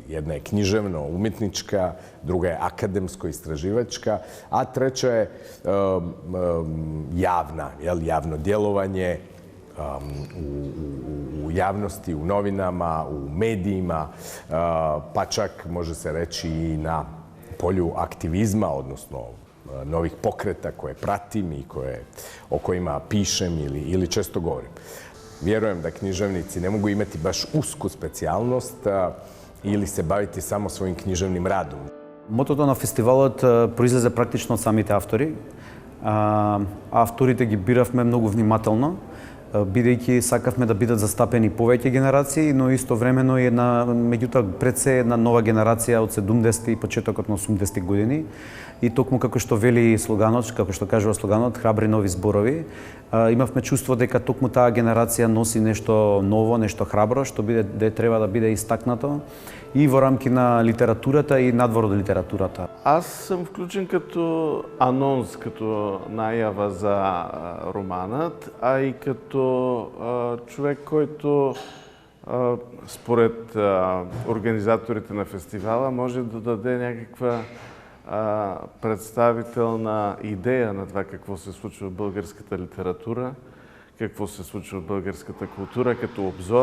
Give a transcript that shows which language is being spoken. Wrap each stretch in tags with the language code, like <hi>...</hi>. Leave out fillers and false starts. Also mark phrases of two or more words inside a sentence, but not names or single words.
<hr>Jedna je književno-umjetnička, druga je akademsko-istraživačka, a treća je javno djelovanje u javnosti, u novinama, u medijima, pa čak može se reći i na polju aktivizma, odnosno novih pokreta koje pratim i o kojima pišem ili često govorim. Vjerujem da književnici ne mogu imati baš usku specijalnost ili se baviti samo svojim književnim radom.</hr> <mk>Мотото на фестивалот произлезе практично од самите автори. Авторите ги биравме многу внимателно, бидејќи сакавме да бидат застапени повеќе генерации, но истовремено и меѓутоа пред се една нова генерација од 70-ти и почетокот на 80-ти години. И токму како што вели слоганот, како што кажува слоганот, храбри нови зборови, имавме чувство дека токму таа генерација носи нешто ново, нешто храбро, што треба да биде истакнато и во рамки на литературата и надвор од литературата.</mk> <bg>Аз съм включен като анонс, като најава за романът, а и като човек, който според организаторите на фестивала може да даде някаква представителна идея на това какво се случва в българската литература, какво се случва в българската култура като обзор.</bg>